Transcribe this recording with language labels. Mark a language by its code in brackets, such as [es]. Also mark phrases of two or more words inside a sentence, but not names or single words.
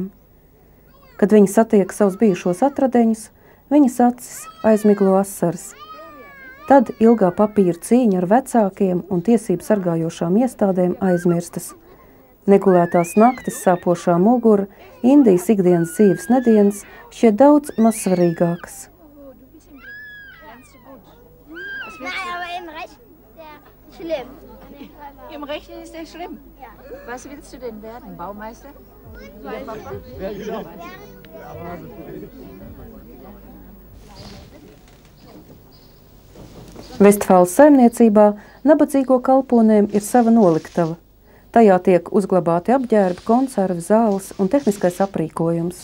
[lv] Kad viņi satiek savus bijušos atradeņus, viņas acis aizmiglo asaras. Tad ilgā papīra cīņa ar vecākiem un tiesību sargājošām iestādēm aizmirstas. Negulētās naktis, sāpošā mugura, Indijas ikdienas dzīves nedienas šķiet daudz mazsvarīgākas. [de] Im Rechnen ist der schlimm. Was willst du denn werden? Baumeister? Der Papa? [lv] Vestfāles saimniecībā nabadzīgo kalponēm ir sava noliktava. Tajā tiek uzglabāti apģērbi, konservi, zāles un tehniskais aprīkojums.